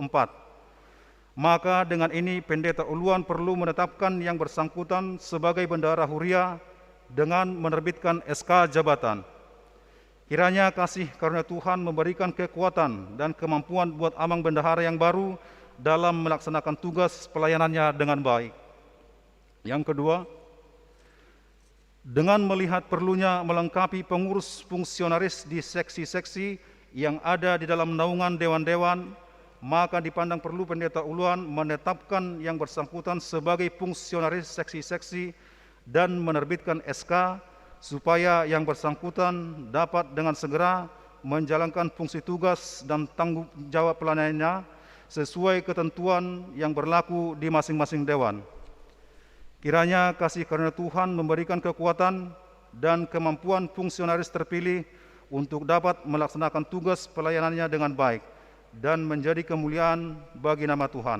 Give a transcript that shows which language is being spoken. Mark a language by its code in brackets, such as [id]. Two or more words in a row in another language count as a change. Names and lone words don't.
[id] Maka dengan ini Pendeta Uluan perlu menetapkan yang bersangkutan sebagai Bendahara Huria dengan menerbitkan SK jabatan. Kiranya kasih karunia Tuhan memberikan kekuatan dan kemampuan buat Amang Bendahara yang baru dalam melaksanakan tugas pelayanannya dengan baik. Yang kedua, dengan melihat perlunya melengkapi pengurus fungsionaris di seksi-seksi yang ada di dalam naungan dewan-dewan, maka dipandang perlu Pendeta Uluan menetapkan yang bersangkutan sebagai fungsionaris seksi-seksi dan menerbitkan SK supaya yang bersangkutan dapat dengan segera menjalankan fungsi tugas dan tanggung jawab pelayanannya sesuai ketentuan yang berlaku di masing-masing dewan. Kiranya kasih karunia Tuhan memberikan kekuatan dan kemampuan fungsionaris terpilih untuk dapat melaksanakan tugas pelayanannya dengan baik dan menjadi kemuliaan bagi nama Tuhan.